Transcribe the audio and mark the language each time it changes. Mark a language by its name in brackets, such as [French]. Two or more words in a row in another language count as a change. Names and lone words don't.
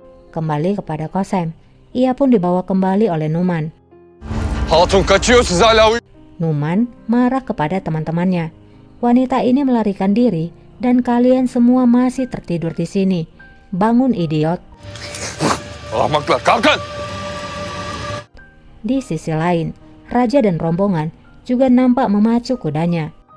[Indonesian] kembali kepada Kosem. Ia pun dibawa kembali oleh Numan. [Turkish] Hatun kaçıyor, siz hala [Indonesian] Numan marah kepada teman-temannya. Wanita ini melarikan diri dan kalian semua masih tertidur di sini. Bangun, idiot. [Turkish] Ahmaklar, kalkın! [Indonesian] Di sisi lain, raja dan rombongan juga nampak memacu kudanya.